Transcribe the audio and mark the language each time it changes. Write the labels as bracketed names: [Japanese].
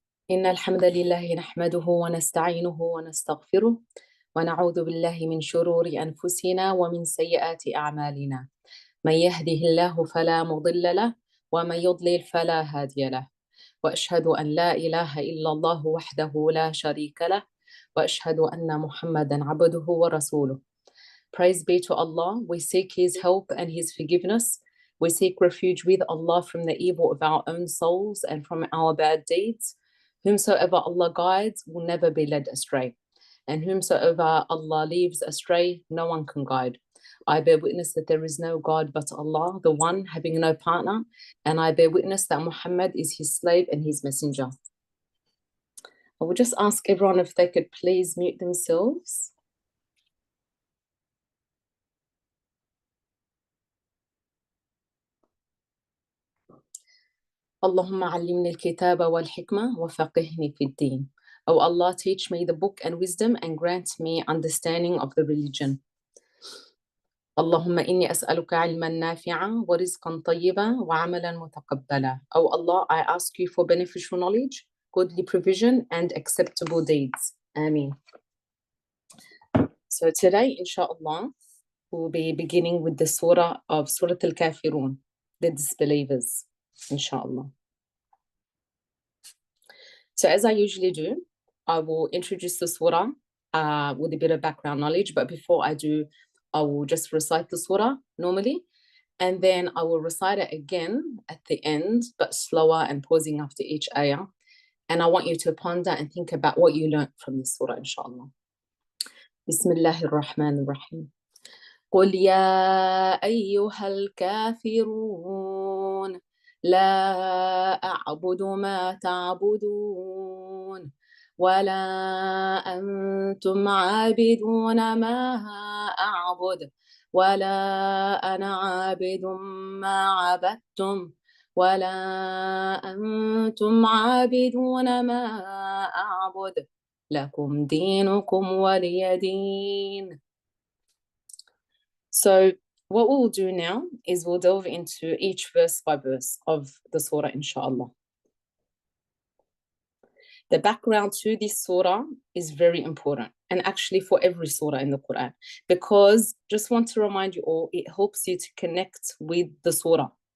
[Arabic] إن الحمد لله نحمده ونستعينه ونستغفره ونعوذ بالله من شرور أنفسنا ومن سيئات أعمالنا. من يهده الله فلا مضل له ومن يضلل فلا هادي له، وأشهد أن لا إله إلا الله وحده لا شريك له، وأشهد أن محمدا عبده ورسوله. [English] Praise be to Allah. We seek His help and His forgiveness. We seek refuge with Allah from the evil of our own souls and from our bad deeds. Whomsoever Allah guides will never be led astray, and whomsoever Allah leaves astray, no one can guide. I bear witness that there is no God but Allah, the one having no partner, and I bear witness that Muhammad is His slave and His messenger. I will just ask everyone if they could please mute themselves. [Arabic] اللهم علمني الكتاب والحكمة وفقهني في الدين. [English] Oh Allah, teach me the book and wisdom and grant me understanding of the religion. [Arabic] اللهم إني أسألك علما نافعا ورزقا طيبا وعملا متقبلا. [English] Oh Allah, I ask you for beneficial knowledge, goodly provision and acceptable deeds. Ameen. So today, inshallah, we'll be beginning with the surah of Surah Al-Kafiroon, the disbelievers, inshallah. So as I usually do, I will introduce the surah with a bit of background knowledge. But before I do, I will just recite the surah normally. And then I will recite it again at the end, but slower and pausing after each ayah. And I want you to ponder and think about what you learned from this surah, inshallah. [Arabic] Bismillahir Rahmanir Rahim. قل يا أيها الكافرون لا أعبد ما تعبدون ولا أنتم عابدون ما أعبد ولا أنا عابد ما عبدتم ولا أنتم عابدون ما أعبد لكم دينكم ولي دين. [English] So what we'll do now is we'll delve into each verse by verse of the surah, inshallah. The background to this surah is very important, and actually for every surah in the Quran, because just want to remind you all, it helps you to connect with the surah.